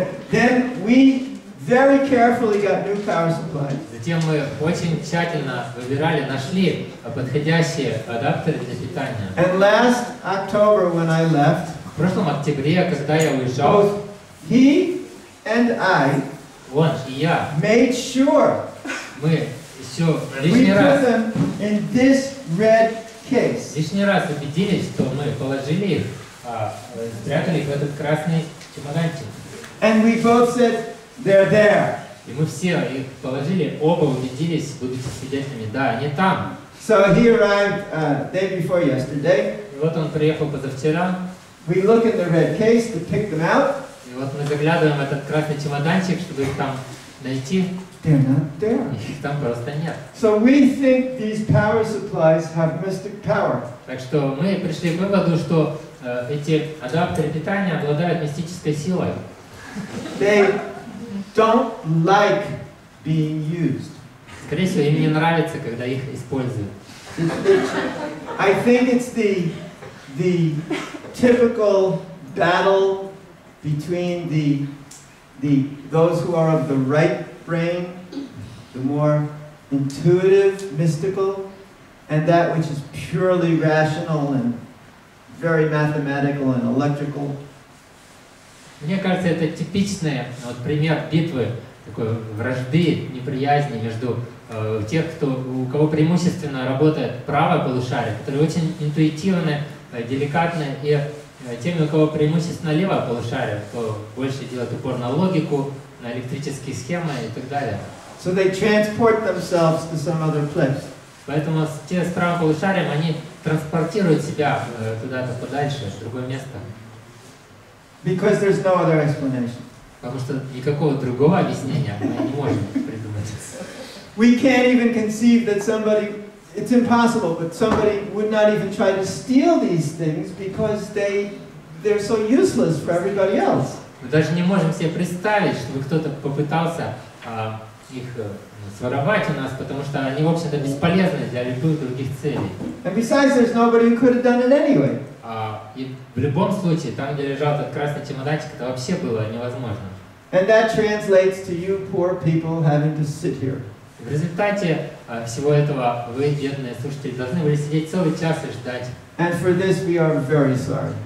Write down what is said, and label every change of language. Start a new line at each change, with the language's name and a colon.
English: Then we very carefully got new power supplies.
Russian: Затем мы очень тщательно выбирали, нашли подходящие адаптеры для питания.
English: And last October when I left,
Russian: в прошлом октябре, когда я уезжал,
English: both he and I
Russian: он и я
English: made sure
Russian: мы еще
English: we put them in this red case.
Russian: Лишний раз убедились, что мы положили их, спрятали их в этот красный чемоданчик.
English: And we both said they're there.
Russian: И мы все их положили, оба убедились, будучи свидетелями, да, они там.
English: So he arrived day before yesterday.
Russian: И вот он приехал позавчера.
English: We look in the red case to pick them out.
Russian: И вот мы заглядываем в этот красный чемоданчик, чтобы их там найти.
English: They're not there.
Russian: Их там просто нет.
English: So we think these power supplies have mystic power.
Russian: Так что мы пришли к выводу, что эти адаптеры питания обладают мистической силой.
English: They don't like being used.
Russian: Скорее всего, им не нравится, когда их используют.
English: I think it's the typical battle between those who are of the right brain, the more intuitive, mystical, and that which is purely rational and very mathematical and electrical.
Russian: Мне кажется, это типичный пример битвы, такой вражды, неприязни между тех, у кого преимущественно работает правое полушарие, которые очень интуитивны, деликатны, и теми, у кого преимущественно левое полушарие, кто больше делает упор на логику, на электрические схемы и так далее.
English: So they transport themselves to some other place.
Russian: Поэтому те с правым полушарием, они транспортируют себя куда-то подальше, в другое место.
English: Because there's no other explanation.
Russian: Потому что никакого другого объяснения мы не можем придумать.
English: We can't even conceive that somebody, it's impossible, but somebody would not even try to steal these things because they're so useless for everybody else.
Russian: Мы даже не можем себе представить, чтобы кто-то попытался их своровать у нас, потому что они, в общем-то, бесполезны для любых других целей.
English: And besides, there's nobody who could have done it anyway.
Russian: И в любом случае, там, где лежал этот красный чемоданчик, это вообще было невозможно.
English: And that translates to you poor people having to sit here.
Russian: В результате всего этого вы, бедные слушатели, должны были сидеть целый час и ждать.
English: And for this we are very sorry.